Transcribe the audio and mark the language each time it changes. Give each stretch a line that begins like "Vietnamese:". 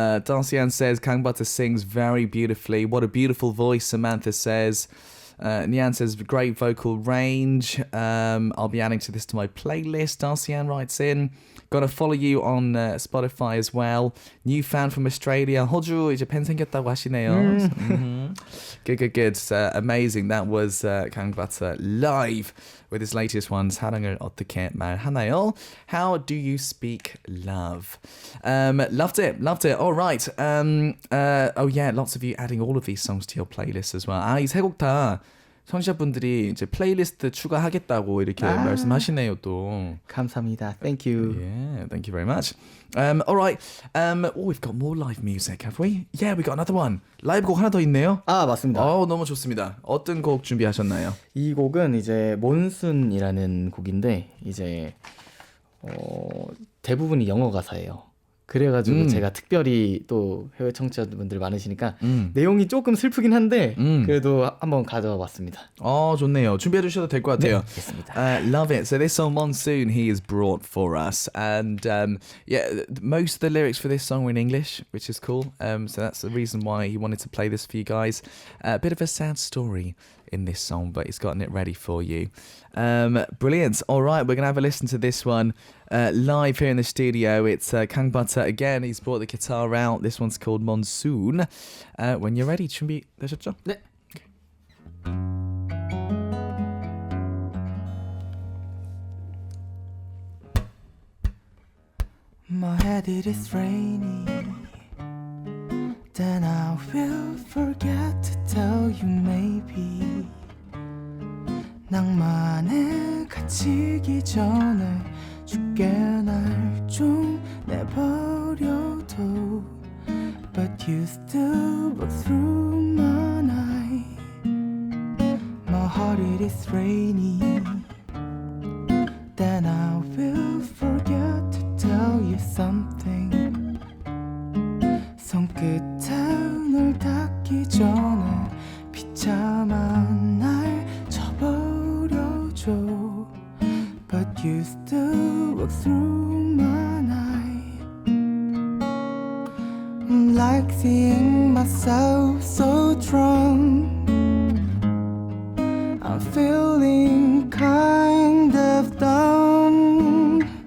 English: Dancian says Kang Butter sings very beautifully. What a beautiful voice, Samantha says. Nian says, great vocal range. I'll be adding to this to my playlist. Darcy-Ann writes in, gotta follow you on Spotify as well. New fan from Australia.
Korean: 호주 이제 팬 생겼다고 하시네요.
English: Good. Amazing. That was Kang Butter live with his latest one, 사랑을 어떻게 말하나요? How do you speak love? Loved it. All right. Oh yeah, lots of you adding all of these songs to your playlist as well.
Korean: 이 세 곡 다 청취자분들이 이제 플레이리스트 추가하겠다고 이렇게 말씀하시네요 또. 감사합니다.
English: Thank you. Yeah, thank you very much. All right. We've got more live music, have we? Yeah, we got another one.
Korean: 라이브 곡 하나 더 있네요. 맞습니다. 너무 좋습니다. 어떤 곡 준비하셨나요? 이 곡은 이제 몬순이라는 곡인데 이제 대부분이 영어 가사예요. 그래가지고 제가 특별히 또 해외 청취자분들 많으시니까 내용이 조금 슬프긴 한데 그래도 한번 가져와 봤습니다. 좋네요. 준비해 주셔도 될 것 같아요. 네, 알겠습니다.
English: Love it. So this song Monsoon he has brought for us, and most of the lyrics for this song were in English, which is cool. So that's the reason why he wanted to play this for you guys. A bit of a sad story in this song, but he's gotten it ready for you. Brilliant. All right, we're gonna have a listen to this one live here in the studio. It's Kang Butter again. He's brought the guitar out. This one's called Monsoon. When you're ready,
Korean: 준비되셨죠? 네.
English: My head it is rainy, then I will forget to tell you maybe.
Korean: 낭만에 갇히기 전에 죽게 날 좀 내버려둬.
English: But you still walk through my night. My heart it is rainy, then I will forget to tell you something.
Korean: 손끝에 널 닿기 전에 비참한 날 쳐버려줘.
English: But you still walk through my night. I'm like seeing myself so drunk. I'm feeling kind of dumb.